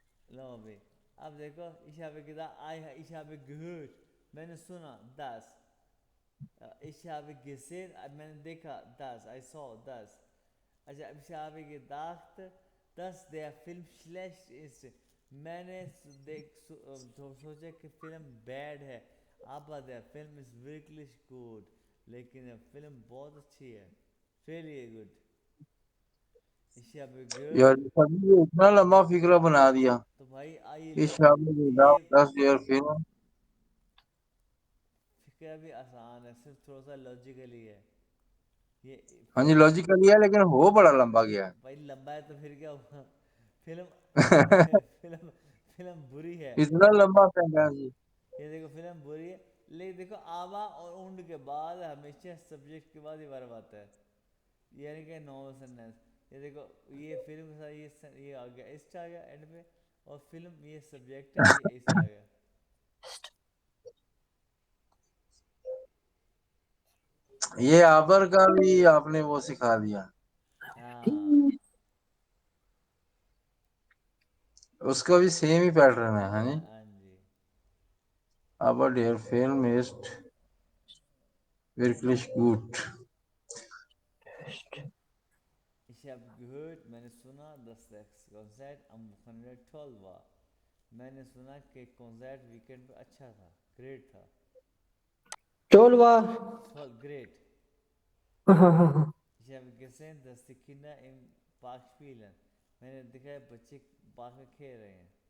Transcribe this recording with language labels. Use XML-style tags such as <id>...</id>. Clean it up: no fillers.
<de>لو بھائی اب دیکھو ich habe gesagt ich habe gehört</de> <ur>میں نے سنا</ur> <de>das ich habe gesehen</de> <ur>میں نے دیکھا</ur> <de>das</de> <en>I saw</en> <de>das اچھا ich habe gedacht dass der Film schlecht ist</de> <ur>میں نے سوچا کہ فلم بیڈ ہے</ur> <de>aber der Film ist wirklich gut</de> <ur>لیکن فلم بہت اچھی ہے</ur> <en>really good</en> <de>ich habe</de> <ur>یار</ur> <de>gehört</de> <ur>سبھی نے اتنا لمبا فکرہ بنا دیا تو بھائی آئیے اس شام میں یہ دس ایئر فلم فکر بھی آسان ہے صرف تھوڑا سا لاجیکلی ہے یہ ہاں جی لاجیکلی ہے لیکن ہو بڑا لمبا گیا ہے بھائی لمبا ہے تو پھر کیا ہوا فلم فلم فلم بری ہے اتنا لمبا سینٹینس یہ دیکھو فلم بری ہے لیکن دیکھو آبا اور اونڈ کے بعد ہمیشہ سبجیکٹ کے بعد ہی ورب آتا ہے یعنی کہ نو سینٹینس یہ دیکھو یہ فلم کے ساتھ یہ آ گیا اسٹ آ گیا اینڈ پہ اور فلم یہ سبجیکٹ ہے یہ ایسے آ گیا یہ آبر کا بھی آپ نے وہ سکھا دیا ہاں اس کا بھی سیم ہی پیٹرن ہے ہاں جی ہاں جی</ur> <de>aber der Film ist wirklich gut ich habe gehört</de> <ur>میں نے سنا</ur> <de>dass das Konzert am Wochenende toll war</de> <ur>میں نے سنا کہ کنسرٹ ویکینڈ پہ اچھا تھا گریٹ تھا</ur> <de>toll war</de> <ur>گریٹ ہاں ہاں ہاں</ur> <de>ich habe gesehen dass die Kinder im Park spielen</de> <ur>میں نے دیکھا ہے بچے پارک میں کھیل رہے ہیں</ur>